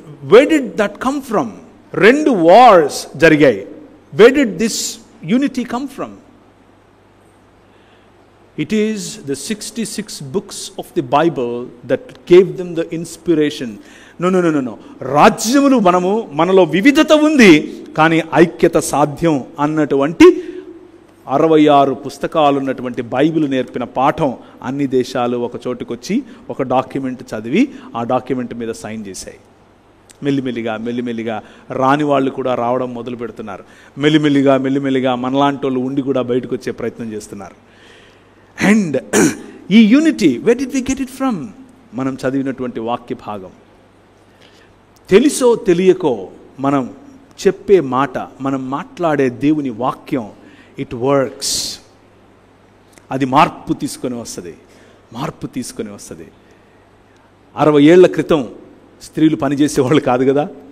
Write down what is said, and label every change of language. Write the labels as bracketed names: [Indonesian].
[English] where did that come from? 2 wars [Telugu] జరిగాయి. [English] where did this unity come from? It is the 66 books of the Bible that gave them the inspiration. No. [Telugu] రాజ్యములు మనలో వివిధత ఉంది, కానీ ఐక్యత సాధ్యం అన్నటువంటి 66 పుస్తకాలు ఉన్నటువంటి బైబిల్ నేర్పిన పాఠం అన్ని దేశాలు ఒక చోటుకొచ్చి ఒక డాక్యుమెంట్ చదివి ఆ డాక్యుమెంట్ మీద సైన్ చేశాయి. మెల్లిమెల్లిగా రాని వాళ్ళు కూడా రావడం మొదలు పెడుతున్నారు. మెల్లిమెల్లిగా మనలాంటి వాళ్ళు ఉండి కూడా బయటకు వచ్చే ప్రయత్నం చేస్తున్నారు. అండ్ ఈ unity, [English] where did we get it from? [Telugu] మనం చదివినటువంటి వాక్య భాగం, తెలుసో తెలియకో మనం చెప్పే మాట, మనం మాట్లాడే దేవుని వాక్యం, [English] It works. [Telugu] అది మార్పు తీసుకొని వస్తుంది. 60 ఏళ్ల క్రితం స్త్రీలు పనిచేసేవాళ్ళు కాదు కదా.